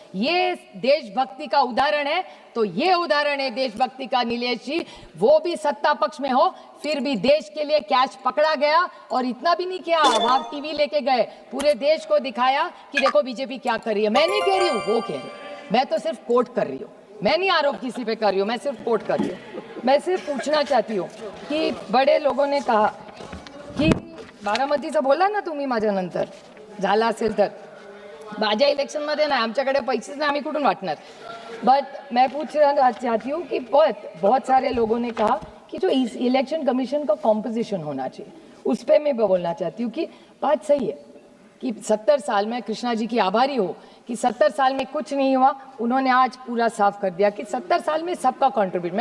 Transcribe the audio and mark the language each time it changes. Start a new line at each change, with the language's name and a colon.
Hindi: ये देशभक्ति का उदाहरण है, तो ये उदाहरण है देशभक्ति का नीलेश जी। वो भी सत्ता पक्ष में हो, फिर भी देश के लिए कैश पकड़ा गया। और इतना भी नहीं किया, आप टीवी लेके गए, पूरे देश को दिखाया कि देखो बीजेपी क्या कर रही है। मैं नहीं कह रही हूँ, वो कह रही, मैं तो सिर्फ कोट कर रही हूँ। मैं नहीं आरोप किसी पे कर रही हूँ, मैं सिर्फ कोट कर रही हूँ। मैं सिर्फ पूछना चाहती हूँ कि बड़े लोगों ने कहा की
Marathi: बारामतीचं बोला ना तुम्ही माझ्यानंतर, झाला असेल तर माझ्या इलेक्शनमध्ये नाही, आमच्याकडे पैसेच नाही, आम्ही कुठून वाटणार।
Hindi: बट मैं पूछना चाहती हूँ कि बहुत सारे लोगों ने कहा कि जो इलेक्शन कमीशन का कॉम्पोजिशन होना चाहिए, उस पर मैं बोलना चाहती हूँ कि बात सही है कि 70 साल में, कृष्णा जी की आभारी हो कि 70 साल में कुछ नहीं हुआ, उन्होंने आज पूरा साफ कर दिया कि 70 साल में सबका कंट्रीब्यूट।